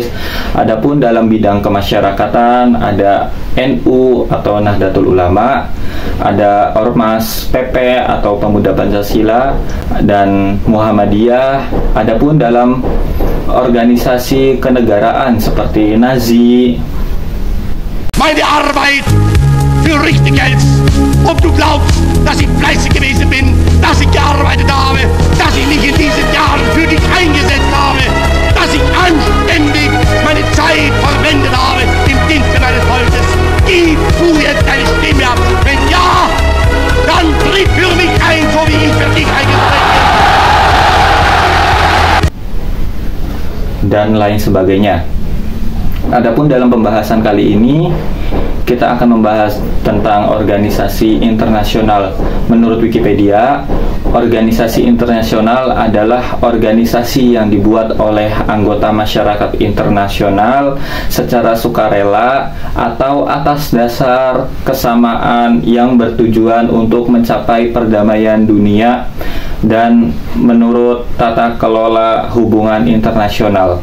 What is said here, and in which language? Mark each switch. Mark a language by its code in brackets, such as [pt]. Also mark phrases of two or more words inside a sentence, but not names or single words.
[id] Adapun dalam bidang kemasyarakatan ada NU atau Nahdlatul Ulama, ada Ormas PP atau Pemuda Pancasila dan Muhammadiyah. Adapun dalam organisasi kenegaraan seperti Nazi. [de] Meine Arbeit für richtig hältst. Ob du glaubst, dass ich fleißig gewesen bin, dass ich gearbeitet habe, dass ich mich in diesen Jahren für dich eingesetzt habe, dass ich anständig meine Zeit verwendet habe im Dienste meines Volkes. Gib du jetzt deine Stimme ab. Wenn ja, dann tritt für mich ein, so wie ich für dich eingetreten bin. [id] Dan lain sebagainya. Adapun dalam pembahasan kali ini kita akan membahas tentang organisasi internasional. Menurut Wikipedia, organisasi internasional adalah organisasi yang dibuat oleh anggota masyarakat internasional secara sukarela atau atas dasar kesamaan yang bertujuan untuk mencapai perdamaian dunia dan menurut tata kelola hubungan internasional.